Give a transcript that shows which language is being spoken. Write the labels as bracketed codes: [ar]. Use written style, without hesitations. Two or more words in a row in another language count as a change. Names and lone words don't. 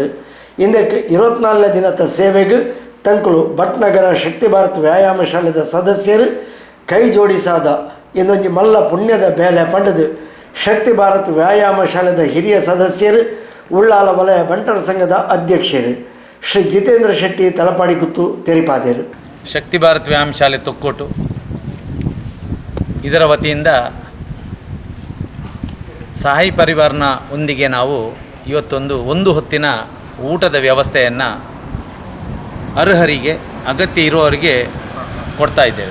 [tcy] ಇಂದಕ್ಕೆ 24ನೇ ದಿನದ ಸೇವೆಗೆ ತಂಕುಲು ಭಟ್ನಗರ ಶಕ್ತಿ ಭಾರತ್ ವ್ಯಾಯಾಮ ಶಾಲೆದ ಸದಸ್ಯರು ಕೈ ಜೋಡಿಸಾದ ಇನ್ನೊಂದು ಮಲ್ಲ ಪುಣ್ಯದ ಬೇಲೆ ಪಂಡದು ಶಕ್ತಿ ಭಾರತ್ ವ್ಯಾಯಾಮ ಶಾಲೆದ ಹಿರಿಯ ಸದಸ್ಯರು ಉಳ್ಳಾಲ ವಲಯ ಬಂಟರ ಸಂಘದ ಅಧ್ಯಕ್ಷರು ಶ್ರೀ ಜಿತೇಂದ್ರ ಶೆಟ್ಟಿ ತಲಪಾಡಿ ಕುತ್ತು ತೆರಿಪಾದರು. [kn] ಶಕ್ತಿ ಭಾರತ್ ವ್ಯಾಯಾಮ ಶಾಲೆ ತೊಕ್ಕೋಟು ಇದರ ವತಿಯಿಂದ ಸಾಯಿ ಪರಿವಾರನ ಒಂದಿಗೆ ನಾವು ಇವತ್ತೊಂದು ಒಂದು ಹೊತ್ತಿನ ಊಟದ ವ್ಯವಸ್ಥೆಯನ್ನು ಅರ್ಹರಿಗೆ ಅಗತ್ಯ ಇರುವವರಿಗೆ ಕೊಡ್ತಾ ಇದ್ದೇವೆ.